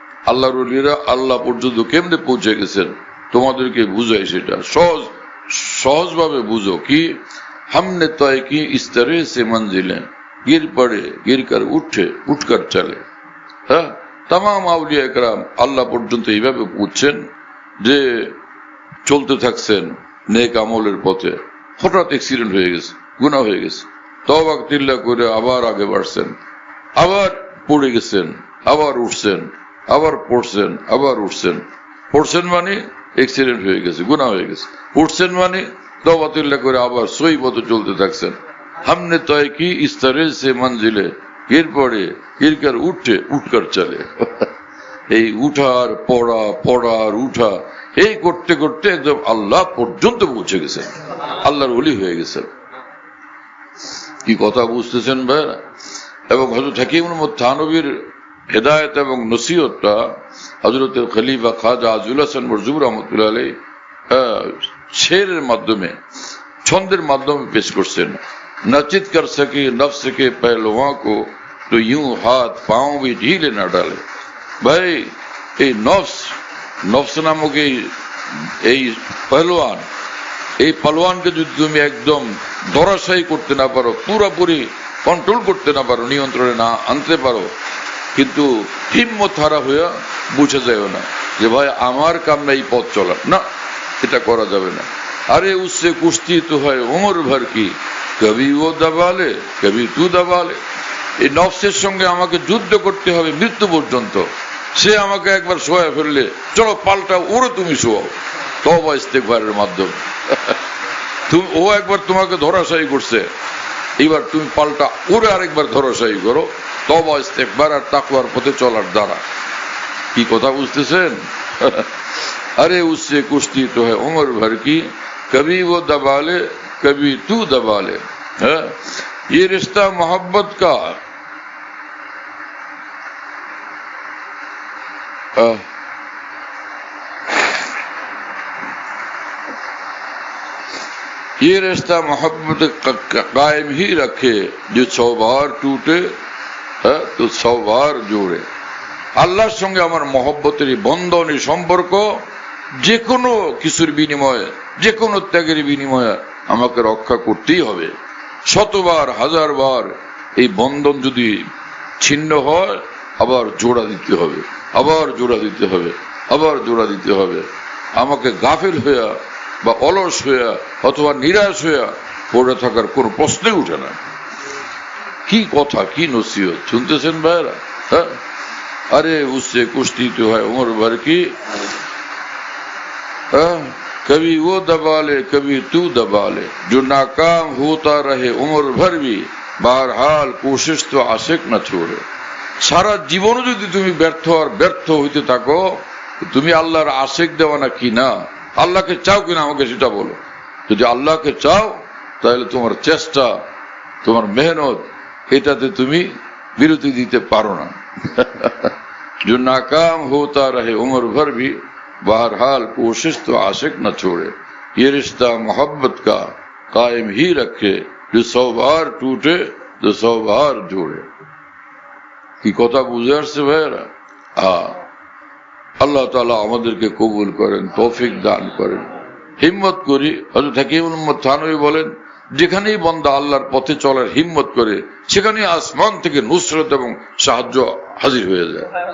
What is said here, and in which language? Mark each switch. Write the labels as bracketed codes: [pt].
[bn] আল্লাহর ওলিরা আল্লাহ পর্যন্ত কেমনে পৌঁছে গেছেন তোমাদেরকে বুঝাই, সেটা সহজভাবে বুঝো। [hi] কি हमने तय की इस तरह से मंजिलें, गिर पड़े गिर कर उठकर चले। [bn] হ্যাঁ, তামাম আউলিয়া একরাম আল্লাহ পর্যন্ত এইভাবে পৌঁছছেন যে চলতে থাকছেন নেক আমলের পথে, হঠাৎ অ্যাক্সিডেন্ট হয়ে গেছে, গুনাহ হয়ে গেছে, তওবা তিল্লা করে আবার আগে বাড়ছেন, আবার পড়ে গেছেন, আবার উঠছেন, আবার পড়ছেন, আবার উঠছেন। পড়ছেন মানে অ্যাক্সিডেন্ট হয়ে গেছে, গুনাহ হয়ে গেছে, উঠছেন মানে তওবা তিল্লা করে আবার সহি পথে চলতে থাকছেন। [hi] हमने तय की इस तरह से मंजिले, गिर पड़े गिर कर उठकर चले। [bn] এই উঠার পড়া, পড়ার উঠা, এই করতে করতে একদম আল্লাহ পর্যন্ত পৌঁছে গেছেন, আল্লাহর ওলি হয়ে গেছেন। কি কথা বুঝতেছেন ভাইরা? এবং হযরত হাকিমুল থানবীর হেদায়েত এবং নসিহতটা হযরত খলিফা খাজা আজুল হাসান মরজুব রহমতুল্লাহ আলাইহি শেরের মাধ্যমে, ছন্দের মাধ্যমে পেশ করছেন। [hi] नचित कर सके नफ्स के पहलुओं को तो यूं हाथ पांव भी ढीले न डाले। [bn] भाई এই নফস নামক এই পহলওয়ান, এই পালোয়ানকে যদি তুমি একদম ধরাশায়ী করতে না পারো, পুরোপুরি কন্ট্রোল করতে না পারো, নিয়ন্ত্রণে না আনতে পারো, কিন্তু হিম্মত হারা হয়ে বুঝে যায় না যে ভাই আমার কাম না এই পথ চলার, না, এটা করা যাবে না। [hi] আরে উসসে কুস্তি তো হয় উমর ভর কি, কবি ও দাবালে কবি তু দাবালে। [bn] এই নফসের সঙ্গে আমাকে যুদ্ধ করতে হবে মৃত্যু পর্যন্ত। সে আমাকে একবার শোয়া ফেললে, চলো পাল্টা ওরও তুমি শোয়াও, তওবা ইস্তেগফারের মাধ্যমে। ও একবার তোমাকে ধরাশায়ী করছে, এবার তুমি পাল্টা ওরে আরেকবার ধরাশায়ী করো, তওবা ইস্তেগফার আর তাকওয়ার পথে চলার দ্বারা। কি কথা বুঝতেছেন? [hi] अरे उससे कुश्ती तो है उम्र भर की, कभी वो दबा ले कभी तू दबा ले। ये रिश्ता मोहब्बत का ये रिश्ता मोहब्बत कायम ही रखे, जो 100 बार टूटे तो 100 बार जोड़े। [bn] আল্লাহর সঙ্গে আমার মহব্বতের বন্ধন, সম্পর্ক যে কোনো কিছুর বিনিময়ে, যে কোনো ত্যাগের বিনিময়ে আমাকে রক্ষা করতেই হবে। 100 বার 1000 বার এই বন্ধন যদি ছিন্ন হয়, আবার জোড়া দিতে হবে, আবার জোড়া দিতে হবে, আবার জোড়া দিতে হবে। আমাকে গাফিল হইয়া বা অলস হইয়া অথবা নিরাশ হইয়া পড়ে থাকার কোনো প্রশ্নই উঠে না। কি কথা, কি নসিহত শুনতেছেন ভাইরা? [hi] হ্যাঁ, अरे उससे कुश्ती तो है उम्र भर की, कभी वो दबा ले कभी तू दबा ले, जो नाकाम होता रहे उम्र भर भी, बहरहाल कोशिश तो आशिक न छोड़े। [bn] সারা জীবনও যদি তুমি ব্যর্থ হইতে থাকো, তুমি আল্লাহর আশিক দেওয়ানা কি না? আল্লাহকে চাও কিনা আমাকে সেটা বলো। যদি আল্লাহকে চাও, তাহলে তোমার চেষ্টা, তোমার মেহনত, এটাতে তুমি বিরতি দিতে পারো না। [hi] जो नाकाम होता रहे उम्र भर भी, बहरहाल कोशिश तो आशिक न छोड़े। ये रिश्ता मोहब्बत का कायम ही रखे, जो 100 बार टूटे तो 100 बार जोड़े। [bn] কি কথা বুঝে আসছে ভাইরা? আল্লাহ তাআলা আমাদেরকে কবুল করেন, তৌফিক দান করেন। হিম্মত করি। হযরত হাকিমুল থানবী বলেন, যেখানেই বান্দা আল্লাহর পথে চলার হিম্মত করে, সেখানে আসমান থেকে নুসরত এবং সাহায্য হাজির হয়ে যায়।